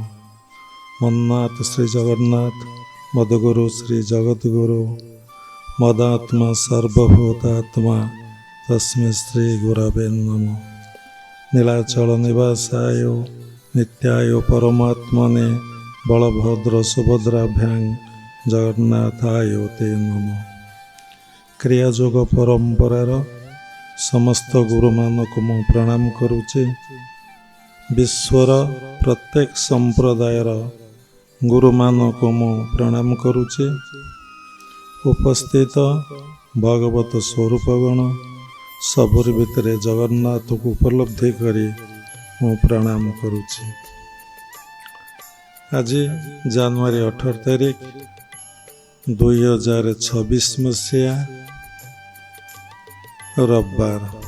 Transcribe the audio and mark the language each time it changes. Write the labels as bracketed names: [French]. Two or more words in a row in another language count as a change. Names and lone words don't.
[Sanskrit] मन्नाथ श्री जगन्नाथ मदगुरु श्री जगद्गुरु मदात्मा सर्वभूतात्मा तस्मै श्री गुरवे नमः। नीलाचल निवासाय नित्याय परमात्मने बलभद्र सुभद्राभ्यां जगन्नाथाय ते नमः। [Odia] କ୍ରିୟାଯୋଗ ପରମ୍ପରାର ସମସ୍ତ ଗୁରୁ ମାନଙ୍କୁ ମୁଁ ପ୍ରଣାମ କରୁଛି। ବିଶ୍ୱର ପ୍ରତ୍ୟେକ ସମ୍ପ୍ରଦାୟର ଗୁରୁ ମାନଙ୍କୁ ମୁଁ ପ୍ରଣାମ କରୁଛି। ଉପସ୍ଥିତ ଭଗବତ ସ୍ୱରୂପଗଣ ସବୁର ଭିତର ଜଗନ୍ନାଥ କୁ ଉପଲବ୍ଧି କରି ମୁଁ ପ୍ରଣାମ କରୁଛି। ଆଜି ଜାନୁଆରୀ 18 ତାରିଖ 2026 ମସିହା ରବିବାର।